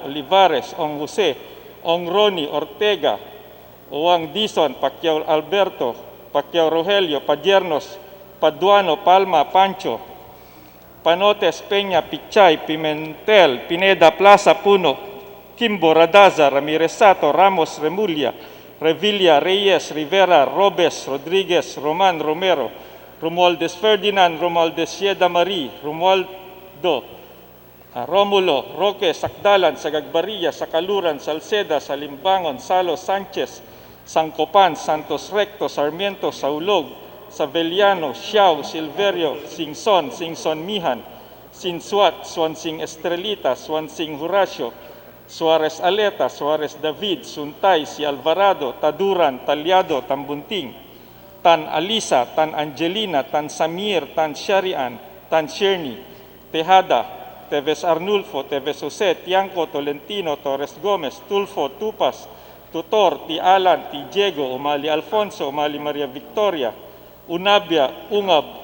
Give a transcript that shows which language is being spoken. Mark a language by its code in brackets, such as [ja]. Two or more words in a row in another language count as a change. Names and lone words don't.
[en] Olivares, Ong Jose, Ong Roni, Ortega, Oang Dison, Pacquiao Alberto, Pacquiao Rogelio, Padiernos, Paduano, Palma, Pancho, Panotes, Peña, Pichay, Pimentel, Pineda, Plaza, Puno, Kimbo, Radaza, Ramirez Sato, Ramos, Remulla, Revilla, Reyes, Rivera, Robes, Rodriguez, Roman, Romero, Romualdez Ferdinand, Romualdez Sieda Marie, Romualdo, Romulo, Roque, Sakdalan, Sagagbarilla, Sakaluran, Salceda, Salimbangon, Salo, Sanchez, Sancopan, Santos Recto, Sarmiento, Saulog, Saveliano, Xiao, Silverio, Singson, Singson Mihan, Sinsuat, Swansing Estrelita, Swansing Horacio, Suarez Aleta, Suarez David, Suntay, Si Alvarado, Taduran, Talyado, Tambunting, Tan Alisa, Tan Angelina, Tan Samir, Tan Sharian, Tan Sherni, Tejada, Teves Arnulfo, Teves Jose, Tiangco, Tolentino, Torres Gomez, Tulfo, Tupas, Tutor, Ti Alan, Ti Diego, Umali Alfonso, Umali Maria Victoria, Unabia, Ungab,